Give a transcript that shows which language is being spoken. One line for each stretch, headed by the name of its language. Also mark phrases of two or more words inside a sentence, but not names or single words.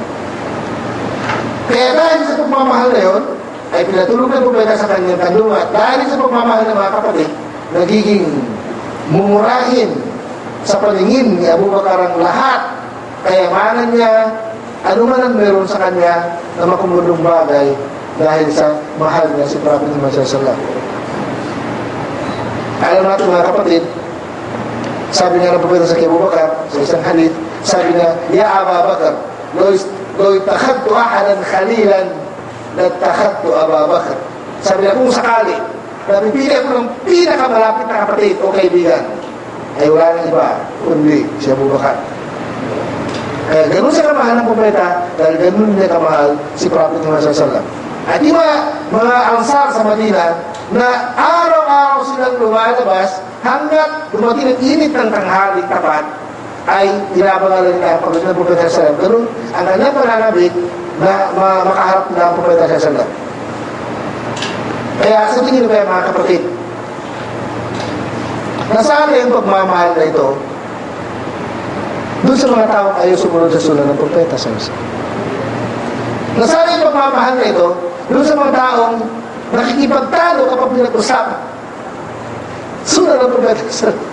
Filipino: Kaya dahil sa pagmamahal na yun, ay pinatulog ng propeta sa kanyang kandungan. Dahil sa pagmamahal ng mga kapatid, nagiging mumurahin sa paningin ni Abu Bakar ang lahat kayamanan niya, ano man ang meron sa kanya na makumulong bagay dahil sa mahal niya si Prophet Muhammad
Arabic: صلى الله عليه وسلم.
Filipino: Alam natin mga kapatid, sabi niya ng propeta sa kay Abu Bakar sa isang hadith, sabi niya,
Arabic: يا أبا بكر، لو اتخذت أحدا خليلا لاتخذت أبا بكر.
Filipino: Sabi niya, kung sakali napipili ako ng pinakamalapit na kapatid o kaibigan, ay wala nang iba kundi si Abu Bakar. Kaya ganun siya kamahal ng propeta dahil ganun niya kamahal si Prophet Muhammad
Arabic: صلى الله عليه وسلم.
Filipino: At yung mga ansar sa Madina na araw-araw silang lumalabas hanggat dumating ang init ng tanghali tapat ay tinabangalan nila ang pagdating ng Propeta
Arabic: صلى الله عليه وسلم.
Filipino: Ganun ang kanyang pananabik na makaharap na ang Propeta
Arabic: صلى الله عليه وسلم.
Filipino: Kaya sa tingin ko mga kapatid, nasaan yung pagmamahal na ito doon sa mga taong ayaw sumunod sa sunan ng propeta sa Isa. Nasaan yung pagmamahal na ito doon sa mga taong nakikipagtalo kapag pinag-usapan sunan ng propeta sa Isa.